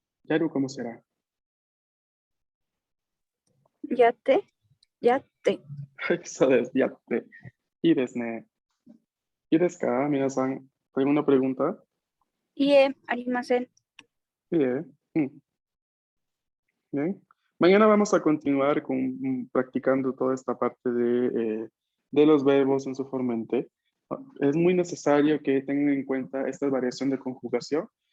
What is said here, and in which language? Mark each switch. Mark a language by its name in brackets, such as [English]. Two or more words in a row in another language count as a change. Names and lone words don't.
[Spanish] Yaru, ¿cómo será? Yate. Yate. [Japanese] そうです。やって。いいですね。いいですか、皆さん? [Spanish] ¿Alguna pregunta? [Japanese] いいえ、ありません. [Spanish] Bien. Bien. Mañana vamos a continuar con, practicando toda esta parte de los verbos en su formente. Es muy necesario que tengan en cuenta esta variación de conjugación.